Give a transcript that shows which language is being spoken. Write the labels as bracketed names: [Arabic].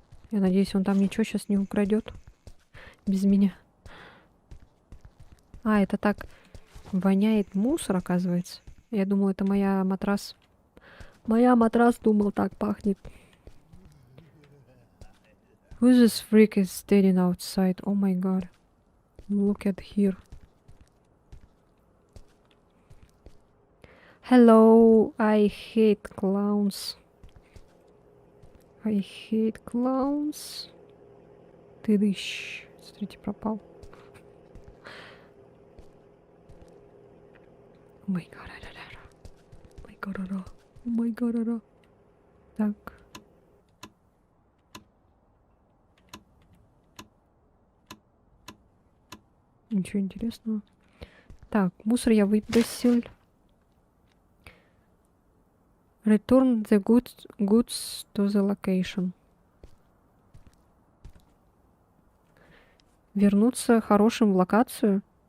[Russian] Я надеюсь, он там ничего сейчас не украдет без меня. А, это так воняет мусор, оказывается. Я думал, это моя матрас. Моя матрас, думал, так пахнет. [English] Who this freak is standing outside? Oh my god. Look at here. Hello, I hate clowns. I hate clowns. [Russian] Ты дыщ. Смотрите, пропал. О май гад. О май гад. Так. Ничего интересного. Так, мусор я выбросил. [English] Return the goods to the location. [Russian] Вернуться хорошим в локацию.